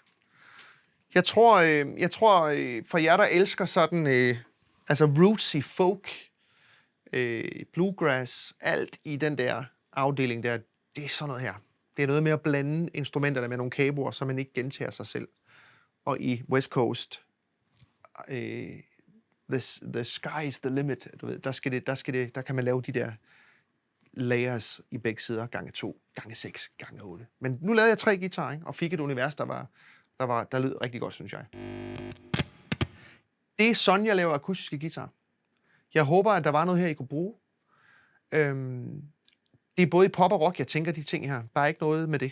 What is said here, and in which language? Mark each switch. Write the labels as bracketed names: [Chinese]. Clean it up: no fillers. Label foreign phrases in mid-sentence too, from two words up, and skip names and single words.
[Danish] Jeg tror for jer, der elsker sådan, altså rootsy folk, bluegrass, alt i den der afdeling der, det er sådan noget her. Det er noget med at blande instrumenterne med nogle caboer, så man ikke gentager sig selv. Og i [English] West Coast, the sky is the limit, [Danish] du ved, der kan man lave de der layers i begge sider, gange 2, gange 6, gange 8. Men nu lavede jeg 3 guitarer, ikke? Og fik et univers, der lød rigtig godt, synes jeg. Det er sådan, jeg laver akustiske guitarer. Jeg håber, at der var noget her, I kunne bruge. Det er både i pop og rock, jeg tænker de ting her. Der er ikke noget med det.